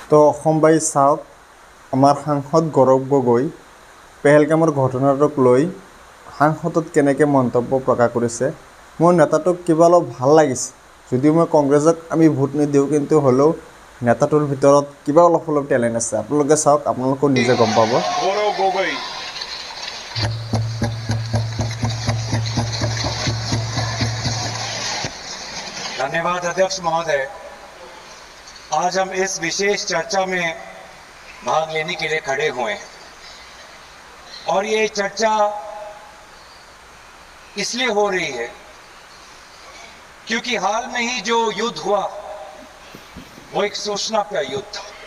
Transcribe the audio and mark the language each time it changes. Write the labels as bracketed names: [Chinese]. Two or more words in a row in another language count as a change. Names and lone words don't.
[Assamese] তো অসমবাসী চাওক, আমাৰ সাংসদ গৌৰৱ গগৈ পেহেলগামৰ ঘটনাটোক লৈ সাংসদত কেনেকৈ মন্তব্য প্ৰকাশ কৰিছে। মোৰ নেতাটোক কিবা অলপ ভাল লাগিছে, যদিও মই কংগ্ৰেছক আমি ভোট নিদিওঁ, কিন্তু হ'লেও নেতাটোৰ ভিতৰত কিবা অলপ টেলেণ্ট আছে। আপোনালোকে চাওক, আপোনালোকেও নিজে গম পাব। [Hindi] गौरव गोगोई धन्यवाद अध्यक्ष महोदय। आज हम इस विशेष चर्चा में भाग लेने के लिए खड़े हुए हैं और ये चर्चा इसलिए हो रही है क्योंकि हाल में ही जो युद्ध हुआ वो एक सूचना का युद्ध था।